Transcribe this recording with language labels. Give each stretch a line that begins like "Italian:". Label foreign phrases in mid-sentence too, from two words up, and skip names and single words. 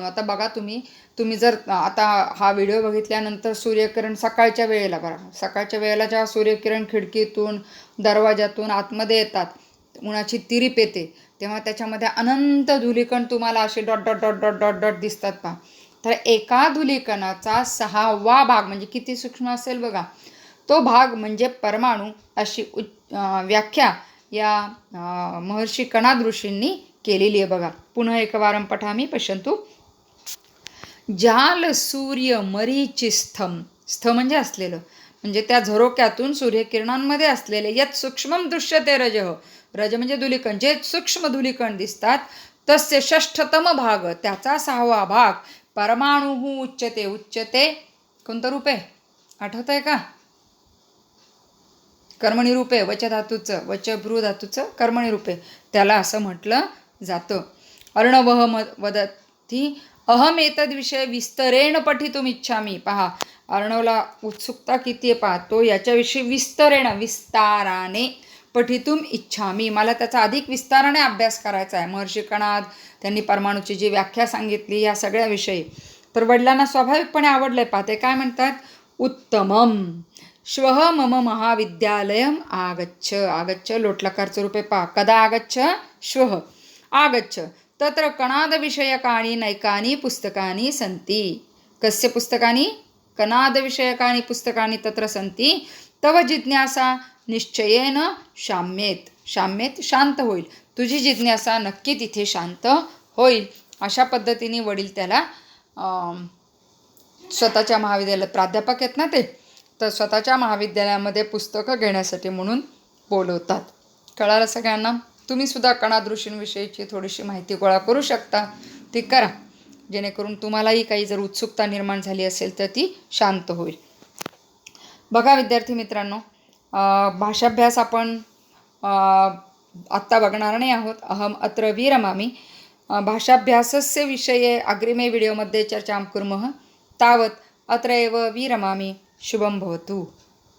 Marathi: आता बघा तुम्ही जर आता हा व्हिडिओ बघितल्यानंतर सूर्यकिरण सकाळच्या वेळेला, बघा सकाळच्या वेळेला जेव्हा सूर्यकिरण खिडकीतून दरवाजातून आतमध्ये येतात, उन्हाची तिरीप येते, तेव्हा त्याच्यामध्ये अनंत धुलीकण तुम्हाला असे
English: dot dot dot dot dot dot
Marathi: दिसतात पहा. तर एका धुलीकणाचा 6वा भाग म्हणजे किती सूक्ष्म असेल बघा, तो भाग म्हणजे परमाणू. अशी व्याख्या या महर्षी कणाद ऋषींनी केलेली आहे बघा. पुन्हा
Sanskrit: एकवारं पठामि पश्यन्तु. जाल सूर्य मरीचिस्थं,
Marathi: स्थ म्हणजे असलेलं, म्हणजे त्या झरोक्यातून सूर्यकिरणांमध्ये असलेले,
Sanskrit: यत सूक्ष्मं दृश्यते रजः,
Marathi: रज म्हणजे धुलीकण, जे सूक्ष्म धुलीकण दिसतात,
Sanskrit: तस्य षष्ठतम भाग
Marathi: त्याचा 6वा भाग
Sanskrit: परमाणुः उच्यते.
Marathi: उच्यते कोणतं रूप आहे आठवत आहे का? कर्मणी रूप आहे, वच धातूचं, वच भ्रू धातूचं कर्मणी रूप आहे, त्याला असं म्हटलं जातं.
Sanskrit: अर्णवः वदति अहम एतद विषय विस्तरेण पठितुम इच्छामी.
Marathi: पहा, अर्णवला उत्सुकता किती आहे पहा, तो याच्याविषयी विस्ताराने
Sanskrit: पठितुम इच्छामी,
Marathi: मला त्याचा अधिक विस्ताराने अभ्यास करायचा आहे. महर्षी कणाद त्यांनी परमाणूची जी व्याख्या सांगितली या सगळ्याविषयी, तर वडिलांना स्वाभाविकपणे आवडलंय. पाहते काय म्हणतात,
Sanskrit: उत्तमम श्वः मम महाविद्यालयम आगच्छ.
Marathi: आगच्छ लोटलकारचं रूप आहे पहा,
Sanskrit: कदा आगच्छ, श्वः आगच्छ. तत्र कणादविषयकानि नैकानि पुस्तकानि सन्ति. कस्य पुस्तकानि? कणादविषयकानि पुस्तकानि तत्र सन्ति. तव जिज्ञासा निश्चयेन शाम्येत.
Marathi: शाम्येत शांत होईल, तुझी जिज्ञासा नक्की तिथे शांत होईल. अशा पद्धतीने वडील त्याला स्वतःच्या महाविद्यालयात प्राध्यापक आहेत ना ते, तर स्वतःच्या महाविद्यालयामध्ये पुस्तकं घेण्यासाठी म्हणून बोलवतात. कळालं सगळ्यांना? तुम्ही सुद्धा कणाद ऋषींविषयीची थोडीशी माहिती गोळा करू शकता, ती करा, जेणेकरून तुम्हालाही काही जर उत्सुकता निर्माण झाली असेल तर ती शांत होईल. बघा विद्यार्थी मित्रांनो, भाषाभ्यास आपण आत्ता बघणार नाही आहोत.
Sanskrit: अहम अत्र विरमामि. भाषाभ्यासस्य विषये अग्रिमे वीडियोमध्ये चर्चां कुर्मः। तावत् अत्र एव विरमामि। शुभं भवतु।